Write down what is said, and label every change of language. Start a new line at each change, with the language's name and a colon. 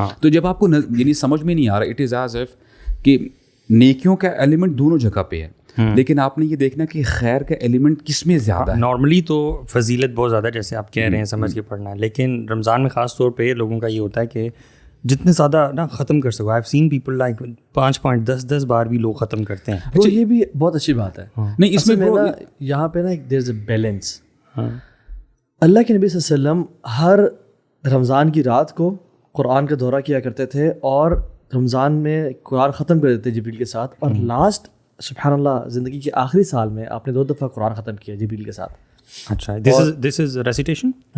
Urdu: تو جب آپ کو یعنی سمجھ میں نہیں آ رہا،
English: it is as if
Urdu: کہ نیکیوں کا ایلیمنٹ دونوں جگہ پہ ہے، لیکن آپ نے یہ دیکھنا کہ خیر کا ایلیمنٹ کس میں زیادہ ہے. نارملی تو فضیلت بہت زیادہ جیسے آپ کہہ رہے ہیں سمجھ کے پڑھنا ہے، لیکن رمضان میں خاص طور پہ لوگوں کا یہ ہوتا ہے کہ جتنے زیادہ نا ختم کر سکو.
English: I have seen people like 5 point 10
Urdu: بار بھی لوگ ختم کرتے ہیں. اچھا، یہ بھی بہت اچھی بات ہے. نہیں، اس میں یہاں پہ نا
English: There is a balance.
Urdu: اللہ کے نبی صلی اللہ علیہ وسلم ہر رمضان کی رات کو قرآن کا دورہ کیا کرتے تھے، اور رمضان میں قرآن ختم کر دیتے جبریل کے ساتھ. اور لاسٹ سبحان اللہ زندگی کے آخری سال میں آپ نے 2 دفعہ قرآن ختم کیا جبریل کے ساتھ.
English: اچھا، this is recitation